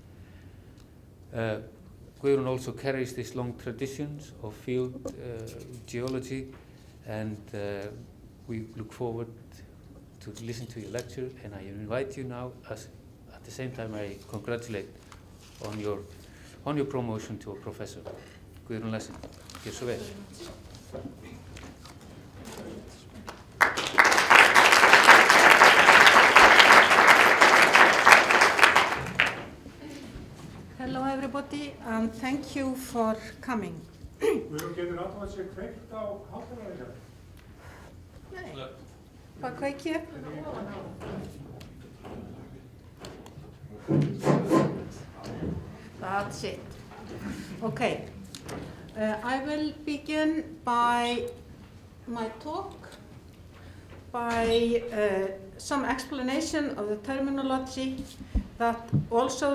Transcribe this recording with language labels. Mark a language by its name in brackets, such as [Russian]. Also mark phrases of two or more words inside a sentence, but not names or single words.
[English] Guðrún also carries these long traditions of field geology, and we look forward to listen to your lecture, and I invite you now, at the same time I congratulate on your promotion to a professor. [Icelandic] Guðrún Lessin, gjör svo vel. [English] Hello everybody, and thank you for coming. [Icelandic] Guðrún, getur alltaf að sé kveikt á hátalara? Nei, hvað kveiki ég? [English] That's it. Okay, I will begin by my talk by some explanation of the terminology that also